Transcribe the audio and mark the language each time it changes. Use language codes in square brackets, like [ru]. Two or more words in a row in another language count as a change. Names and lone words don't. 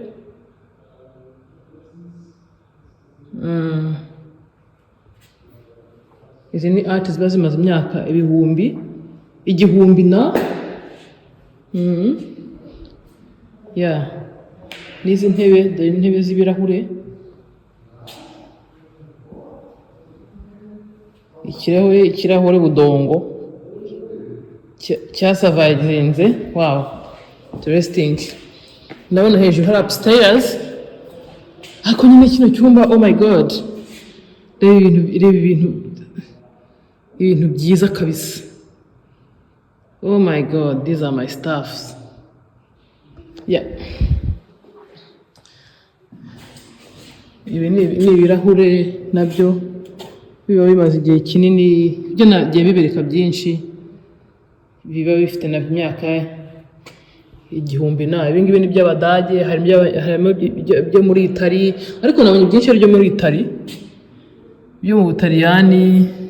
[rw] Izi ni art ziba zimaze imyaka 1000 na ya, n'izi ntebe, dore intebe z'ibirahure, ikirahure budongo cyasurvivinze. [en] Wow, interesting. [rw] Ndabona hejuru hari upstairs, ariko nyine kino cyumba, [en] oh my god, [rw] reba ibintu byiza kabisa. [en] Oh my god, these are my stuffs. Yeah, [rw] ibi ni ibirahure nabyo biba bimaze igihe kinini, byo nagiye bibereka byinshi, biba bifite na myaka 1000 na. Ibi ngibi ni by'Abadage, harimo byo muri Italy, ariko nabonye byinshi byo muri Italy, byo mu Butaliyani.